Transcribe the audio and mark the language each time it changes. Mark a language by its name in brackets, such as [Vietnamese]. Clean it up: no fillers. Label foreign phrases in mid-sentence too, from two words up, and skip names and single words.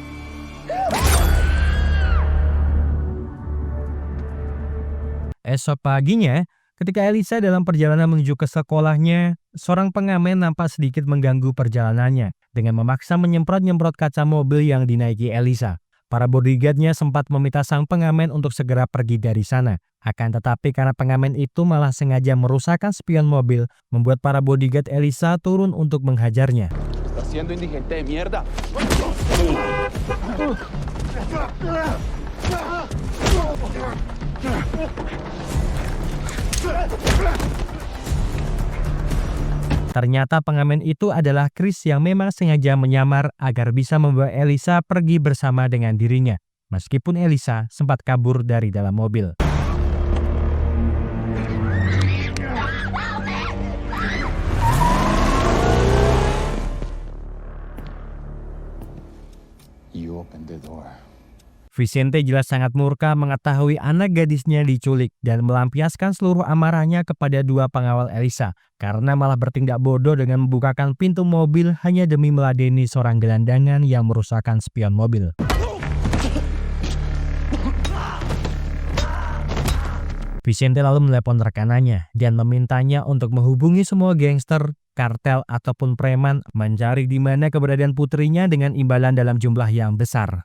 [Indonesian] Esok paginya, ketika Elisa dalam perjalanan menuju ke sekolahnya, seorang pengamen nampak sedikit mengganggu perjalanannya dengan memaksa menyemprot-nyemprot kaca mobil yang dinaiki Elisa. Para bodyguardnya sempat meminta sang pengamen untuk segera pergi dari sana. Akan tetapi karena pengamen itu malah sengaja merusakkan spion mobil, membuat para bodyguard Elisa turun untuk menghajarnya. [Spanish] ¿Estás haciendo, indigente de mierda? [Indonesian] Ternyata pengamen itu adalah Chris yang memang sengaja menyamar agar bisa membawa Elisa pergi bersama dengan dirinya, meskipun Elisa sempat kabur dari dalam mobil. [English] You opened the door. [Indonesian] Vicente jelas sangat murka mengetahui anak gadisnya diculik dan melampiaskan seluruh amarahnya kepada dua pengawal Elisa karena malah bertindak bodoh dengan membukakan pintu mobil hanya demi meladeni seorang gelandangan yang merusakkan spion mobil. Vicente lalu menelepon rekanannya dan memintanya untuk menghubungi semua gangster, kartel ataupun preman mencari di mana keberadaan putrinya dengan imbalan dalam jumlah yang besar.